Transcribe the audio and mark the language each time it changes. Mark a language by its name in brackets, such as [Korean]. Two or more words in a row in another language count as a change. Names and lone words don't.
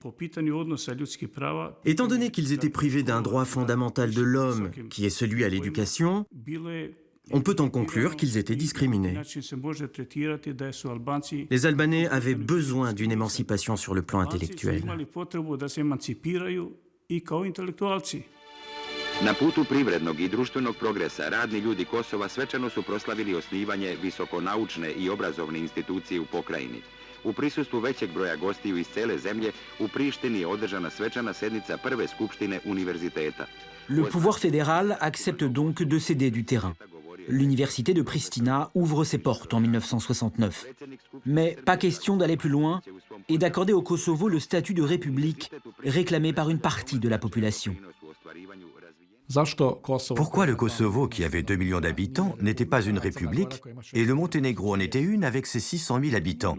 [French] Étant donné qu'ils étaient privés d'un droit fondamental de l'homme, qui est celui à l'éducation, on peut en conclure qu'ils étaient discriminés. Les Albanais avaient besoin d'une émancipation sur le plan intellectuel. [Serbian] Na putu privrednog I društvenog progresa, radni ljudi Kosova svečano su proslavili osnivanje visokonaučne I obrazovne institucije u pokrajini. U prisustvu većeg broja gostiju iz cele zemlje, u Prištini je održana svečana sednica prve skupštine univerziteta. [French] Le pouvoir fédéral accepte donc de céder du terrain. L'université de Pristina ouvre ses portes en 1969. Mais pas question d'aller plus loin et d'accorder au Kosovo le statut de république réclamé par une partie de la population. Pourquoi le Kosovo, qui avait 2 millions d'habitants, n'était pas une république et le Monténégro en était une avec ses 600 000 habitants?